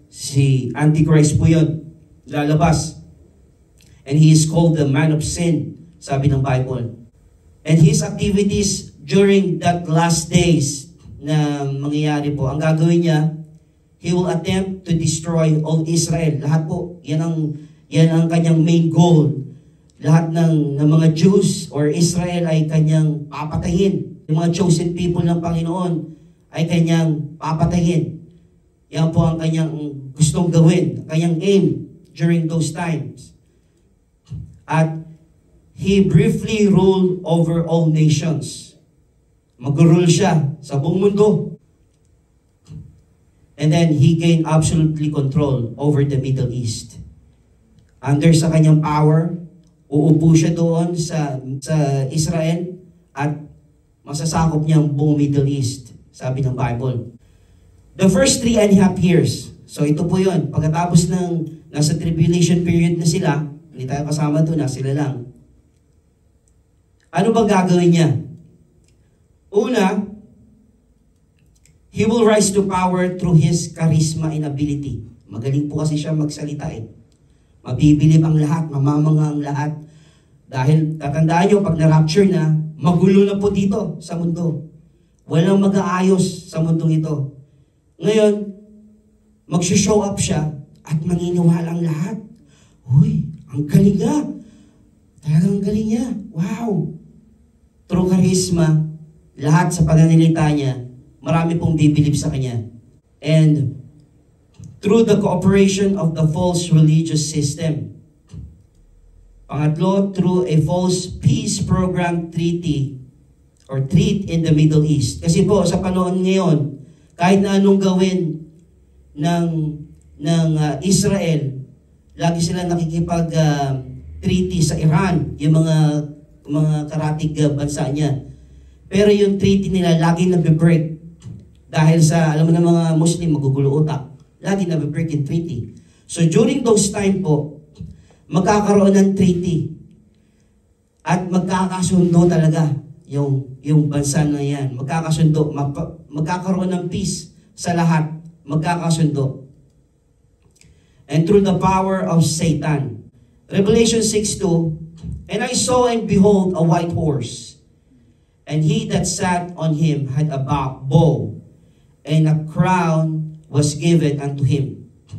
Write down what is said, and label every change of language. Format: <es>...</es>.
<tl>Si Antichrist po yun, lalabas.</tl> <en>And he is called the man of sin,</en> <tl>sabi ng Bible.</tl> <en>And his activities during that last days</en> <tl>na mangyayari po, ang gagawin niya,</tl> <en>he will attempt to destroy all Israel.</en> <tl>Lahat po, yan ang kanyang main goal. Lahat ng mga Jews or Israel ay kanyang papatayin. Yung mga chosen people ng Panginoon ay kanyang papatayin. Yan po ang kanyang gustong gawin, kanyang aim</tl> <en>during those times. At he briefly ruled over all nations.</en> <tl>Mag-rule siya sa buong mundo.</tl> <en>And then he gained absolutely control over the Middle East.</en> <tl>Under sa kanyang power, uupo siya doon sa Israel at masasakop niya ang buong Middle East, sabi ng Bible.</tl> <en>The first 3.5 years.</en> <tl>So ito po yun. Pagkatapos ng nasa tribulation period na sila, hindi tayo kasama doon, sila lang. Ano bang gagawin niya?</tl> <en>Una, he will rise to power through his charisma and ability.</en> <tl>Magaling po kasi siya magsalita eh. Mabibilib ang lahat, mamamanga ang lahat. Dahil tatandaan nyo, pag na-rapture na, magulo na po dito sa mundo. Walang mag-aayos sa mundong ito. Ngayon, mag-show up siya at maniniwala ang lahat. Uy, ang galing nga. Talagang galing niya. Wow. True charisma, lahat sa pananalita niya, marami pong bibilib sa kanya.</tl> <en>And through the cooperation of the false religious system. Pangatlo, through a false peace program treaty or treat in the Middle East.</en> <tl>Kasi po, sa panahon ngayon, kahit na anong gawin ng Israel, lagi sila nakikipag-treaty sa Iran, yung mga karatig bansa niya. Pero yung treaty nila, lagi nag-break. Dahil sa, alam mo na mga Muslim, magugulo utak. Lagi nag-break in treaty. So</tl> <en>during those time</en> <tl>po, magkakaroon ng treaty. At magkakasundo talaga yung bansa na yan. Magkakasundo. Magkakaroon ng peace sa lahat. Magkakasundo.</tl> <en>And through the power of Satan. Revelation 6:2, and I saw and behold a white horse, and he that sat on him had a bow, and a crown was given unto him.</en>